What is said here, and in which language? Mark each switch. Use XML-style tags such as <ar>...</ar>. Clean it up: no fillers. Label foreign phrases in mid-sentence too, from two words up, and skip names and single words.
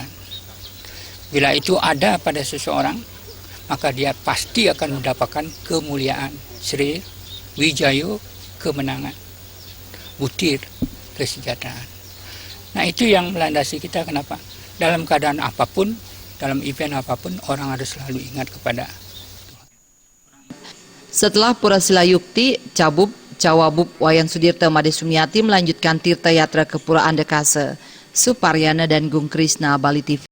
<id>Bila itu ada pada seseorang, maka dia pasti akan mendapatkan kemuliaan, Sri Wijayo, kemenangan, butir kesejahteraan. Nah, itu yang melandasi kita. Kenapa? Dalam keadaan apapun, dalam event apapun, orang harus selalu ingat kepada Tuhan. Setelah Pura Silayukti, Cabub, Cawabub, Wayan Sudirta, Made Sumiati melanjutkan tirta yatra ke Pura Andekase. Suparyana dan Gung Krisna, Bali TV.</id>